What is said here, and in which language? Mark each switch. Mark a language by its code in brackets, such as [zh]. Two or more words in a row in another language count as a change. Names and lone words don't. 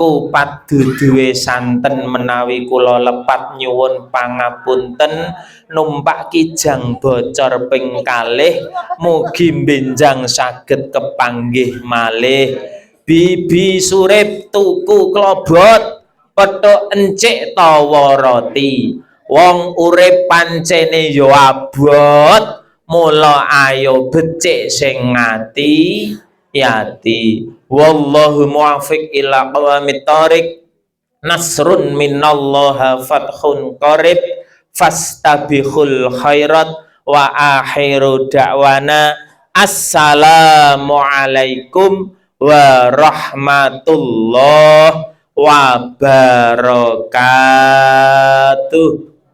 [jv] kupat duduhe santen menawi kula lepat nyuwun pangapunten numpak kijang bocor ping kalih mugi benjang saged kepanggih malih. Bibi Surip tuku klobot petuk encik tawa roti wong urip pancene yo abot mula ayo becik sing ngati yati. [ar] والله الموفق إلى أقوم الطريق. نصر من الله وفتح قريب فاستبقوا الخيرات وآخر دعوانا السلام عليكم ورحمة الله وبركاته.